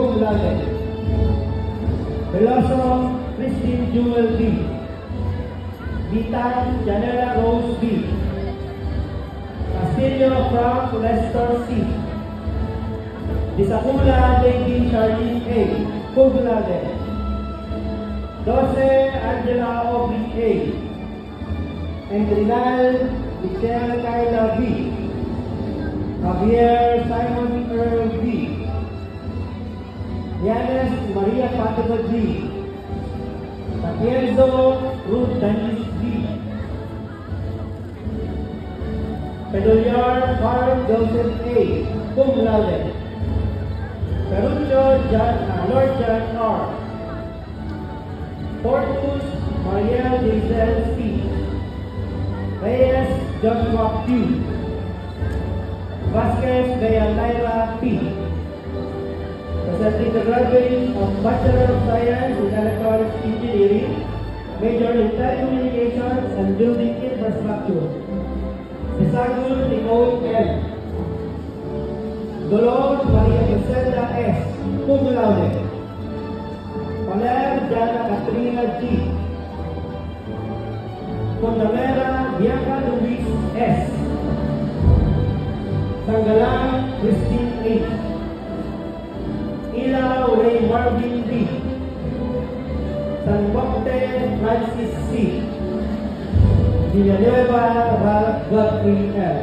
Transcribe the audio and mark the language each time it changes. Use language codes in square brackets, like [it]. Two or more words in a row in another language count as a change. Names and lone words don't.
[en] laude. Veloso Christine Jewel B. Bitan Janela Rose B. Castillo Frank Lester C. Disakula Lady Charlene A. Cum laude. 12 Angela Obi A. Endrinal Michelle Kyla B. Javier Simon Earl B. Yanes Maria Fatima G. Sapienzo Ruth Danis B. Pedoliar Carl Joseph A. Cum laude. Perucho Lord John R. Fortus Mariel Giselle C. Reyes Joshua Q. Vasquez Bea Lyra P. Presenting the graduates of Bachelor of Science in Electronics Engineering, Major in Telecommunications and Building Infrastructure. Sisagul Nicole L. Dolores Maria Griselda S. Cum laude. Paler Jana Katrina G. Condamera Bianca Luis S. Sanggalang Christine H. Ilaw Ray Marvin D. San Bocte Francis C. Villanueva Ralph Godfrey L.